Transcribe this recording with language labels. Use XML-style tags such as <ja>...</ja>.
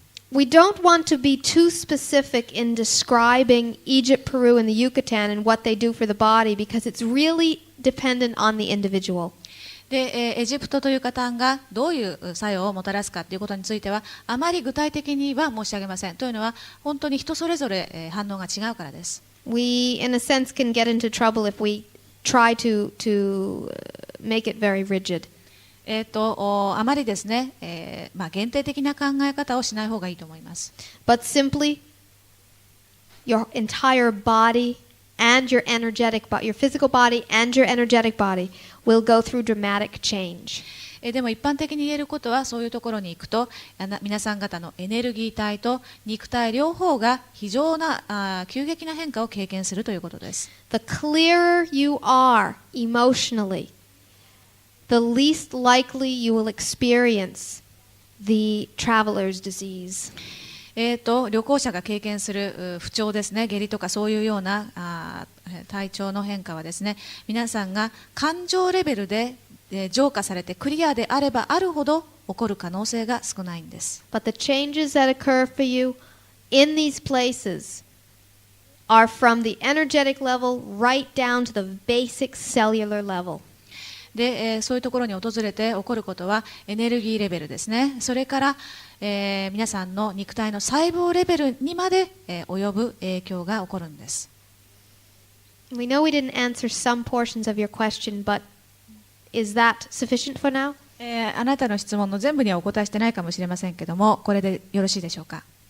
<en>We don't want to be too specific in describing Egypt, Peru, and the Yucatan and what they do for the body because it's really dependent on the individual.</en> <ja>で、エジプトとユカタンがどういう作用をもたらすかということについてはあまり具体的には申し上げません。というのは本当に人それぞれ反応が違うからです。</ja> <en>We, in a sense, can get into trouble if we try to make it very rigid.</en> <ja>あまりですね、限定的な考え方をしない方がいいと思います。</ja> <en>But simply, your entire body and your energetic body, your physical body and your energetic body will go through dramatic change.</en> <ja>でも一般的に言えることはそういうところに行くと皆さん方のエネルギー体と肉体両方が非常な急激な変化を経験するということです。</ja> <en>The clearer you are emotionally, the least likely you will experience the traveler's disease.</en> <ja>旅行者が経験する不調ですね、下痢とかそういうような体調の変化はですね、皆さんが感情レベルで浄化されてクリアであればあるほど起こる可能性が少ないんです。</ja> <en>But the changes that occur for you in these places are from the energetic level right down to the basic cellular level.</en> <ja>で、そういうところに訪れて起こることはエネルギーレベルですね。それから、皆さんの肉体の細胞レベルにまで、及ぶ影響が起こるんです。</ja> <en>We know we didn't answer some portions of your question, but is that sufficient for now?</en> <ja>あなたの質問の全部にはお答えしてないかもしれませんけども、これでよろしいでしょうか。</ja>